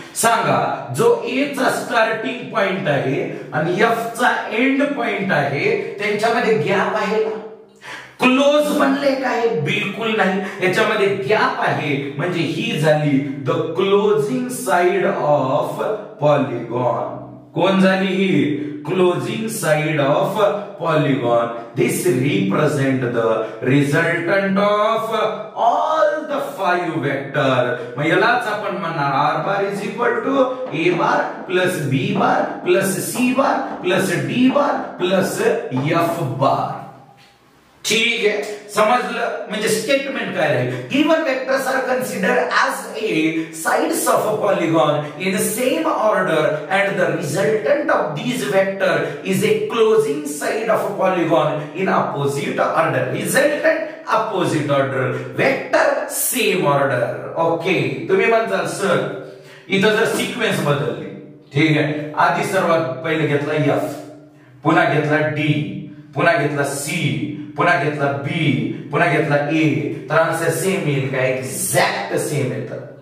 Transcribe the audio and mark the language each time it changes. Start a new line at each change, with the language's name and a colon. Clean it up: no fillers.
Marathi: सांगा, जो ए चा स्टार्टिंग पॉइंट आहे आणि एफ चा एंड पॉइंट आहे त्यांच्यामध्ये गॅप आहे ना, क्लोज बनले काय, बिलकुल नाही. याच्यामध्ये गॅप आहे म्हणजे ही झाली the closing side of polygon. कोण झाली ही, closing side of polygon.
English: This represent the resultant of all the 5 vector.
Marathi: मग यालाच आपण म्हणणार
English: R bar is equal to A bar plus B bar plus C bar plus D bar plus F bar.
Marathi: ठीक आहे, समजलं. म्हणजे statement काय आहे,
English: Given vectors are considered as a sides of a polygon in same order and the resultant of these vector is a closing side of a polygon in opposite order. Resultant opposite order, vector same order.
Marathi: Okay, तुम्ही म्हणताल sir इथं जर sequence बदलली, ठीक आहे, आधी सर्वात पहिले घेतला एफ, पुन्हा घेतला डी, पुन्हा घेतला सी, पुन्हा घेतला बी, पुन्हा घेतला ए, तर आन्सर सेम येईल का, एक्झॅक्ट सेम येतं.